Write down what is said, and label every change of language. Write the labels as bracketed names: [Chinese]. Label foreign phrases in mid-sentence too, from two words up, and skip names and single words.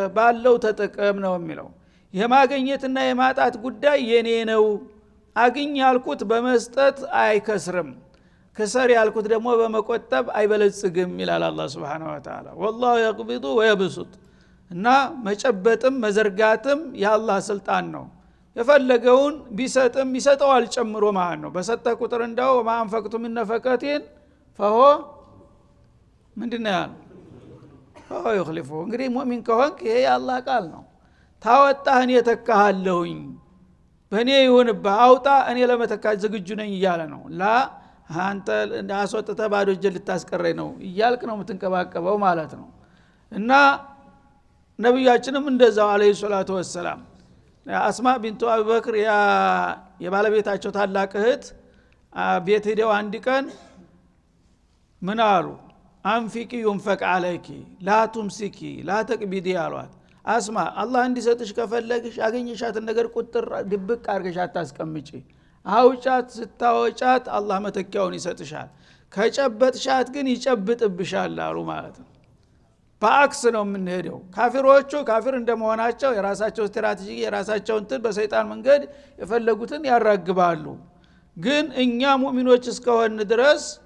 [Amharic] ባለው ተጠቀም ነው የሚለው። የማግኘትና የማጣት ጉዳይ የኔ ነው። አግኝ ያልኩት በመስጠት አይከስርም፣ ከሰር ያልኩት ደግሞ በመቆጠብ አይበለጽግም ይላል አላህ [Arabic] سبحانه وتعالى። والله يقبض ويبسط [Amharic] እና መጨበጥም መዘርጋትም የአላህ ስልጣን ነው። የፈለገውን ቢሰጥም ይሰጠዋል ጨምሮ ማለት ነው። በሰጠ ቁጥር እንደው [Arabic] ما أنفقتم من نفقة [Amharic] فهو ምንድነው ያለው [Arabic] فهو يخلفه። [Amharic] እንግዲህ ሙእሚን ከሆንክ ይሄ የአላህ ቃል ነው። ታወጣህ እኔ ተካሃለሁኝ በእኔ ይሁንብህ አውጣ እኔ ለመተካት ዝግጁ ነኝ እያለ ነው ላ አንተ አስወጥተህ ባዶ እጅ ልታስቀረኝ ነው እያልክ ነው የምትንቀባቀበው ማለት ነው። እና ነብያችንም እንደዛው [Arabic] عليه الصلاة والسلام [Amharic] አስማ ቢንቱ አቡበክር የባለቤታቸው ታላቅ እህት ቤት ሄደው አንድ ቀን ምን አሉ [Arabic] أنفقي ينفق عليك لا تمسكي لا تقبضي [Amharic] አሏት። አስማ አላህ እንዲሰጥሽ ከፈለግሽ ያገኘሻትን ነገር ቁጥር ድብቅ አርገሽ አታስቀምጪ አውጫት ስታወጫት አላህ መተኪያውን ይሰጥሻል ከጨበጥሻት ግን ይጨብጥብሻል አሉ ማለት ነው። በአክስ ነው የምንሄደው። ካፊሮቹ ካፊር እንደመሆናቸው የራሳቸው ስትራቴጂ የራሳቸው እንትን በሰይጣን መንገድ የፈለጉትን ያራግባሉ። ግን እኛ ሙእሚኖች እስከሆን ድረስ